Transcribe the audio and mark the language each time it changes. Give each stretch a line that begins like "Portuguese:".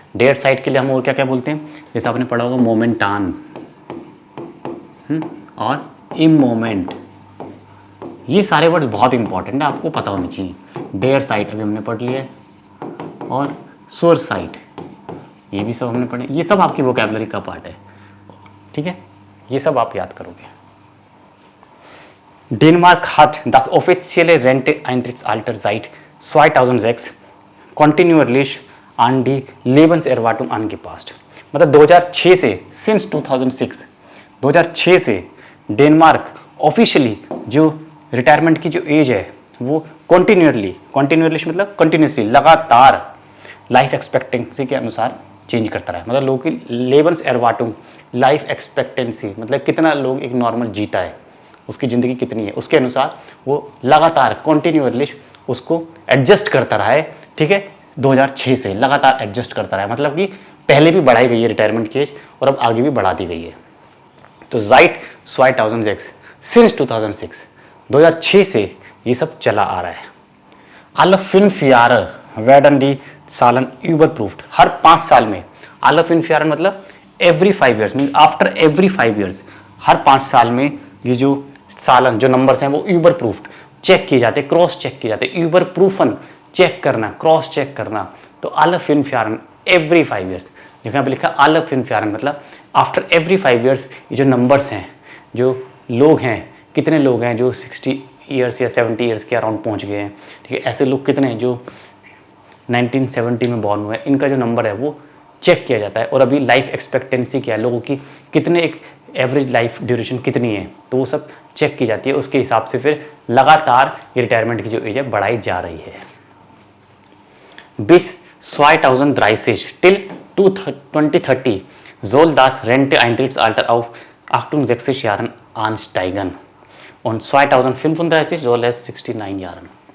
Hindi: Dare site के लिए हम और क्या क्या बोलते हैं? जैसे आपने पढ़ा होगा मोमेंटान और इम मोमेंट, ये सारे वर्ड्स बहुत इंपॉर्टेंट है, आपको पता होनी चाहिए। बेयर साइट अभी हमने पढ़ लिया है, और सोर साइट ये भी सब हमने पढ़े। ये सब आपकी वोकैबुलरी का पार्ट है, ठीक है, ये सब आप याद करोगे।
German: डेनमार्क hat das offizielle Renteneintrittsalter seit 2006 kontinuierlich an die Lebenserwartung angepasst।
Hindi: मतलब 2006 से, सिंस 2006 से डेनमार्क ऑफिशियली जो रिटायरमेंट की जो एज है वो कॉन्टिन्यूअरली मतलब कंटिन्यूसली लगातार लाइफ एक्सपेक्टेंसी के अनुसार चेंज करता रहा है। मतलब लोगों की लेबन्स एरवाटुम लाइफ एक्सपेक्टेंसी मतलब कितना लोग एक नॉर्मल जीता है, उसकी ज़िंदगी कितनी है, उसके अनुसार वो लगातार कॉन्टिन्यूअरली उसको एडजस्ट करता रहा है, ठीक है। 2006 से लगातार एडजस्ट करता रहा है, मतलब कि पहले भी बढ़ाई गई है रिटायरमेंट की एज और अब आगे भी बढ़ा दी गई है। तो
German: seit 2006
Hindi: सिंस 2006 से ये सब चला आ रहा है।
German: alle 5 Jahre werden die Zahlen überprüft।
Hindi: हर 5 साल में,
German: alle 5 Jahre
Hindi: मतलब
English: every 5 years,
Hindi: mean after every
English: 5 years,
Hindi: हर 5 साल में ये जो सालन जो नंबर्स हैं वो
German: überprüft
Hindi: चेक किए जाते, क्रॉस चेक किए जाते।
German: überprüfen
Hindi: चेक करना, क्रॉस चेक करना। तो
German: alle 5 Jahre
Hindi: एवरी
English: 5 years,
Hindi: यहाँ पे लिखा alle 5 Jahre मतलब आफ्टर एवरी
English: 5 years
Hindi: ये जो नंबर्स हैं, जो लोग हैं, कितने लोग हैं जो 60 ईयर्स या 70 ईयर्स के अराउंड पहुंच गए हैं, ठीक है। ऐसे लोग कितने हैं जो 1970 में बॉर्न हुए हैं, इनका जो नंबर है वो चेक किया जाता है। और अभी लाइफ एक्सपेक्टेंसी क्या है लोगों की, कितने एक एवरेज लाइफ ड्यूरेशन कितनी है, तो वो सब चेक की जाती है। उसके हिसाब से फिर लगातार ये रिटायरमेंट की जो एज है बढ़ाई जा रही है।
German: bis 2030
English: till 2030
German: soll das Renteneintrittsalter auf 68 Jahren ansteigen und 2035 soll es 69 Jahren।